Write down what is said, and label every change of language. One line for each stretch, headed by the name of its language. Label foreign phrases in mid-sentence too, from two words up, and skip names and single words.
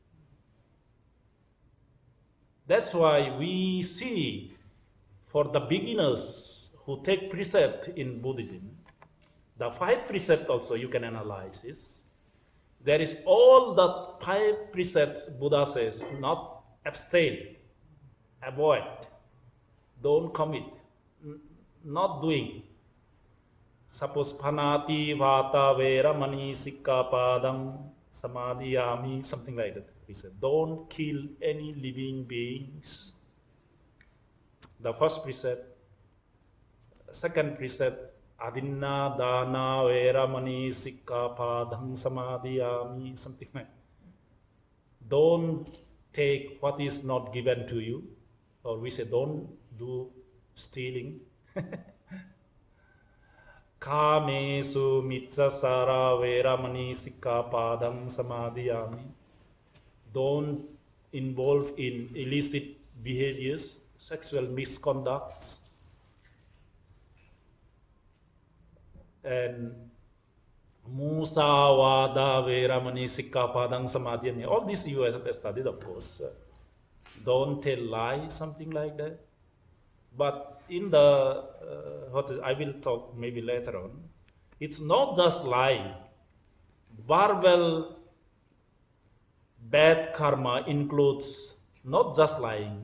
English: That's why we see for the beginners who take precept in Buddhism, the 5 precepts also you can analyze this. There is all the 5 precepts Buddha says, not abstain, avoid, don't commit, not doing. Suppose
Pali: panati vata vera mani sikka padam samadhiyami,
English: something like that. We said, don't kill any living beings. The first precept. Second precept,
Pali: adinna dana vera mani sikka padam samadhiyami,
English: something like that. Don't take what is not given to you. Or we say, don't do stealing.
Pali: Kamesu mitsasara veramani sikkapadam samadhiyami.
English: Don't involve in illicit behaviors, sexual misconducts, and
Pali: musawada veramani sikkapadam samadhiyami.
English: All this you have studied, of course. Don't tell lies, something like that. But in the, I will talk maybe later on, it's not just lying. Verbal bad karma includes not just lying.